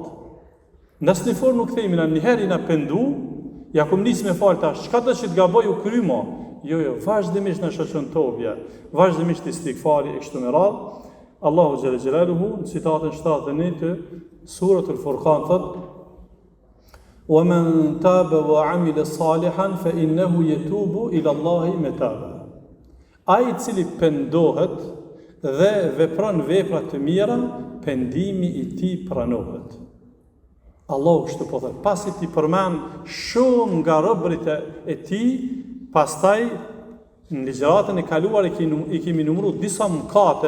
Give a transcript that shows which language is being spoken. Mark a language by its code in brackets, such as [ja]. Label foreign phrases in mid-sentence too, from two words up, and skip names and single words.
[sq] Në asnjë formë nuk themi na njëherë na pendu, ja kom nis me fal tash, çka do që të gaboj u krymo. Jo, vazhdimisht na shoqëron tobja. Vazhdimisht istighfari e kështu me radhë. Allahu [ar] جل جلاله [sq] në citatën 71 të suratul Furqan thotë: [ar] وَمَنْ تَابَ وَعَمِلَ صَالِحًا فَإِنَّهُ يَتُوبُ إِلَى اللَّهِ مَتَابًا. [sq] Ai i cili pendohet dhe vepron vepra të mira, pendimi i tij pranohet. Allahu kështu po thotë, pasi ti përmend shumë nga robërit e tij, pastaj në ligjëratën e kaluar i kemi numëruar disa mëkate.